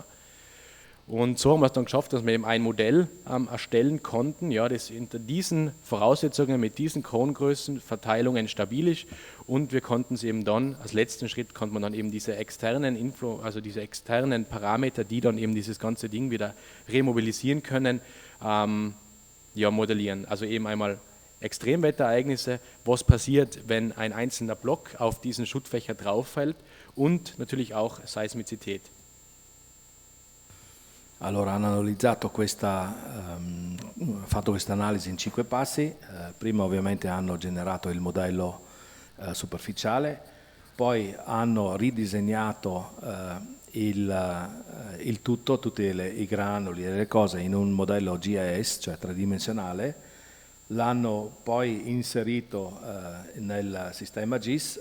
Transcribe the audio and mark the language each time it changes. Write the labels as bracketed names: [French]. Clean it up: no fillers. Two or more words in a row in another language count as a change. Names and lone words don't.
[German] Und so haben wir es dann geschafft, dass wir eben ein Modell erstellen konnten, ja, das unter diesen Voraussetzungen mit diesen Korngrößen, Verteilungen stabil ist und wir konnten sie eben dann, als letzten Schritt konnte man dann eben diese externen Parameter, die dann eben dieses ganze Ding wieder remobilisieren können, modellieren. Also eben einmal Extremwetterereignisse, was passiert, wenn ein einzelner Block auf diesen Schuttfächer drauffällt und natürlich auch Seismizität. [Italian] Allora hanno analizzato fatto questa analisi in 5 passi. Prima ovviamente hanno generato il modello superficiale, poi hanno ridisegnato il tutto, tutti i granuli e le cose in un modello GIS, cioè tridimensionale, l'hanno poi inserito nel sistema GIS.